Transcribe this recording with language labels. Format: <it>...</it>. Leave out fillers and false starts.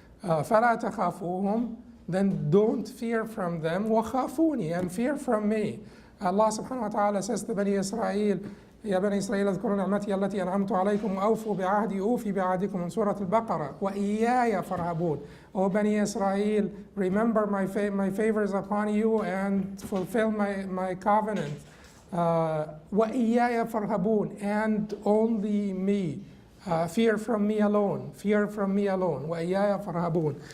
<ar>فلا تخافوهم,</ar> <en>then don't fear from them.</en> <ar>وخافوني,</ar> <en>and fear from me. Allah subhanahu wa ta'ala says to Bani Israel,</en> <ar>يا بني إسرائيل اذكروا نعمتي التي أنعمت عليكم وأوفوا بعهدي أوفي بعهدكم من سورة البقرة وإياي فارهبون.</ar> <en>O Bani Israel, remember my favors upon you and fulfill my covenant.</en> <ar>وإياي فارهبون,</ar> <en>and only me. Fear from me alone. Fear from me alone.</en> <ar>وإياي فارهبون.</ar>